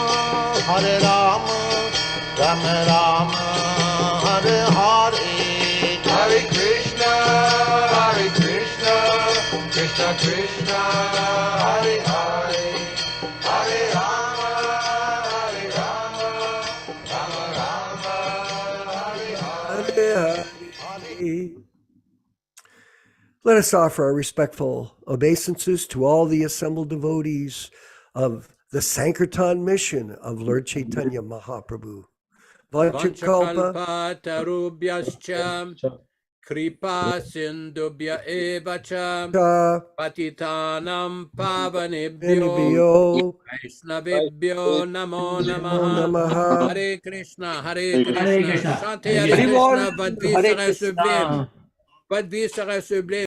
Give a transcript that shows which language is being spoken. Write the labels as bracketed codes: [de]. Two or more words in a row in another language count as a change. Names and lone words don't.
[sa] Rama Rama, Hare Hare, Hare Krishna, Krishna Krishna, Hare Hare, Hare Rama, Rama Rama, Hare Hare. [en] Let us offer our respectful obeisances to all the assembled devotees of the Sankirtan mission of Lord Chaitanya Mahaprabhu. [sa] Vanchakalpa Tarubhyascha Kripa Sindubhya Evacha Patitanam Pavanebhyo Vaishnavebhyo Namo Namaha. Hare Krishna, Hare Krishna, Chantez Hare Krishna, [fr] votre vie serait sublime. Votre vie serait sublime.